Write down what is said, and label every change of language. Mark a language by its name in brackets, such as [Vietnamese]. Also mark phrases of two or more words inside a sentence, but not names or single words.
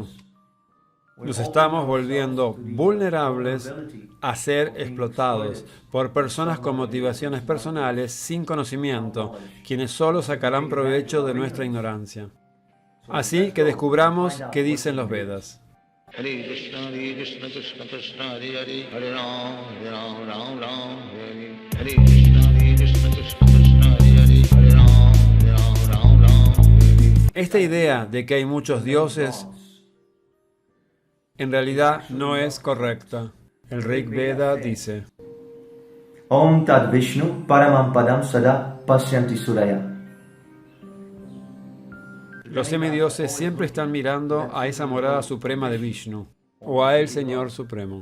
[Spanish] Nos estamos volviendo vulnerables a ser explotados por personas con motivaciones personales sin conocimiento, quienes solo sacarán provecho de nuestra ignorancia. Así que descubramos qué dicen los Vedas. [Sanskrit] हरे कृष्ण, कृष्ण कृष्ण, हरे हरे, हरे राम, राम राम, हरे हरे. हरे कृष्ण, कृष्ण कृष्ण, हरे हरे, हरे राम, राम राम. [Spanish] Esta idea de que hay muchos dioses en realidad no es correcta. El Rig Veda dice: [Sanskrit] ओम् तद् विष्णु परमम् पदम् सदा पश्यन्ति सूरयः. [Spanish] Los semidioses siempre están mirando a esa morada suprema de Vishnu, o a el Señor Supremo.